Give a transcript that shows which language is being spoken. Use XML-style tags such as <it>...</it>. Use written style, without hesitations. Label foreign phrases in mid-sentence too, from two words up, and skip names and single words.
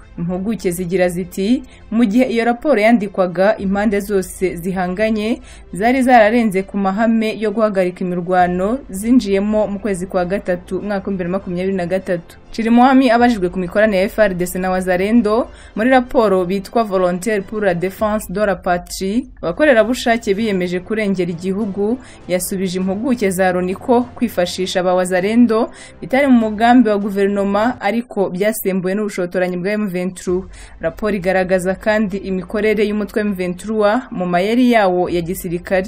<rw>Impuguke zigira ziti mu gihe iyo raporo yandikwaga, impande zose zihanganye zari zararenze ku mahame yo guhagarika imirwano zinjiyemo mu kwezi kwa 3 mwaka 2023. Chirimwami abajijwe ku mikoranire ya FARDC na Wazalendo muri raporo bitwa</rw> <fr>Volontaire pour la défense de la patrie,</fr> <rw>abakorerabushake biyemeje kurengera igihugu, yasubije impuguke za Loni ko kwifashisha aba Wazalendo bitari mu mugambi wa guverinoma ariko byasembuwe n'ubushotoranyi bwa M23. Raporo igaragaza kandi imikorere y'umutwe M23 mu mayeri yawo ya gisirikare.</rw>